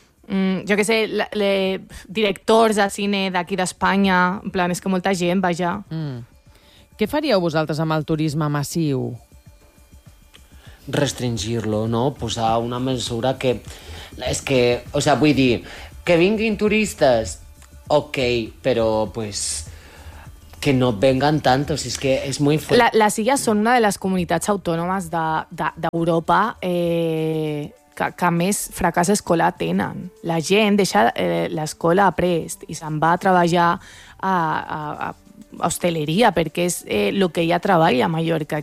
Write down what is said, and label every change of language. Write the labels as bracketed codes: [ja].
[ca] jo què sé, directors de cine d'aquí d'Espanya, en plan, és que molta gent, vaja. Mm. Què faríeu vosaltres amb el turisme massiu? Restringir-lo, no? Posar una mesura que... És que, o sigui, vull dir, que vinguin turistes, ok, però, pues... [es] Que no vengan tantos, es que es muy fuerte. Las Illas son una de las comunidades autónomas [ca] d'Europa que més fracàs escolar tenen. La gent deixa l'escola a prest i se'n va a treballar a hostaleria, perquè és el que ja treballa a Mallorca.